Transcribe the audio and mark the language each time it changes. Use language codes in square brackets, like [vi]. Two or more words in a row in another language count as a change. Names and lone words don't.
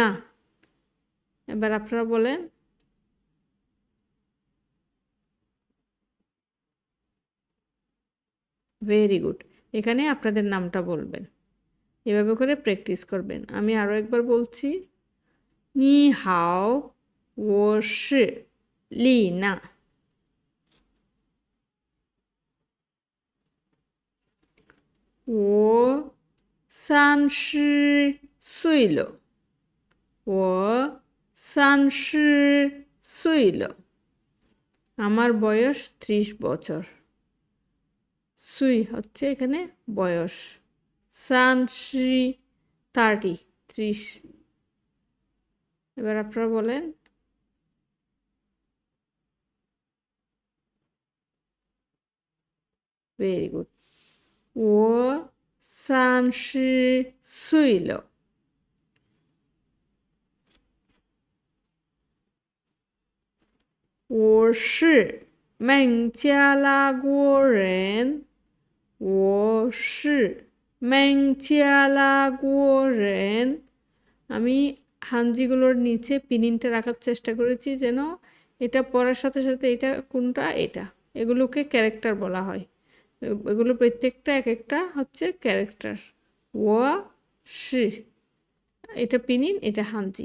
[bn] এবার আপনারা বলেন, [en] very good. [bn] এখানে আপনাদের নামটা বলবেন, এভাবে করে প্র্যাকটিস করবেন। আমি আরও একবার বলছি, [zh] 你好，我是 [bn] লিনা। [zh] 我30岁了，我30岁了। [bn] আমার বয়স 30 বছর। সুই হচ্ছে এখানে বয়স, 30 এবার আপনারা বলেন, [en] very good. [zh] 我30岁了。我是孟加拉国人，我是孟加拉国人। [bn] আমি হাঞ্জিগুলোর নিচে পিনিনটা রাখার চেষ্টা করেছি, যেন এটা পড়ার সাথে সাথে এটা কোনটা, এটা, এগুলোকে ক্যারেক্টার বলা হয়। এগুলো প্রত্যেকটা এক একটা হচ্ছে ক্যারেক্টার। [zh] 我是, [bn] এটা পিনিন, এটা হাঞ্জি।